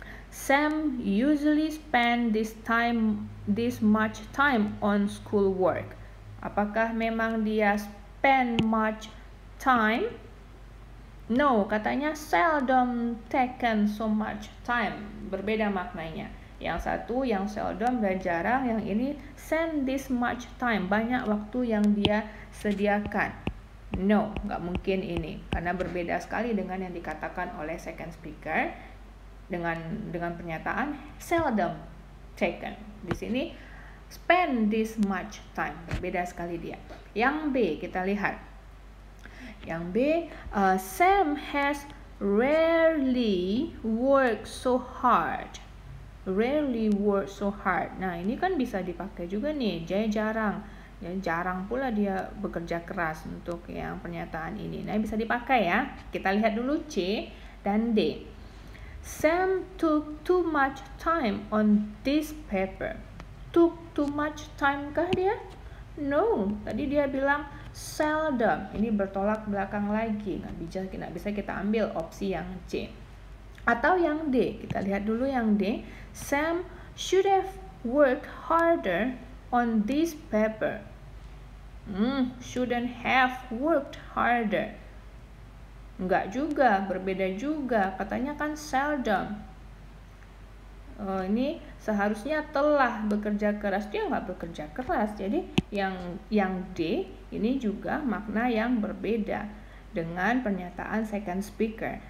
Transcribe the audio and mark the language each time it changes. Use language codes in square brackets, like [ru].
[en] Sam usually spend this much time on school work. [id] Apakah memang dia [en] spend much time? No, [id] katanya [en] seldom taken so much time. [id] Berbeda maknanya. Yang satu yang seldom dan jarang, yang ini [en] spend this much time, [id] banyak waktu yang dia sediakan. [en] No, [id] nggak mungkin ini, karena berbeda sekali dengan yang dikatakan oleh second speaker dengan pernyataan seldom taken. Di sini [en] spend this much time, [id] berbeda sekali dia. Yang B kita lihat. Yang B, [en] Sam has rarely worked so hard. Rarely work so hard. [id] Nah, ini kan bisa dipakai juga nih, jarang. Ya, jarang pula dia bekerja keras untuk yang pernyataan ini. Nah, bisa dipakai ya. Kita lihat dulu C dan D. [en] Sam took too much time on this paper. Took too much time [id] kah dia? [en] No, [id] tadi dia bilang [en] seldom. [id] Ini bertolak belakang lagi, nggak bisa kita ambil opsi yang C. Atau yang D, kita lihat dulu yang D. [en] Sam should have worked harder on this paper. Shouldn't have worked harder. [id] Enggak juga, berbeda juga. Katanya kan seldom. Ini seharusnya telah bekerja keras, dia nggak bekerja keras. Jadi yang D ini juga makna yang berbeda dengan pernyataan second speaker.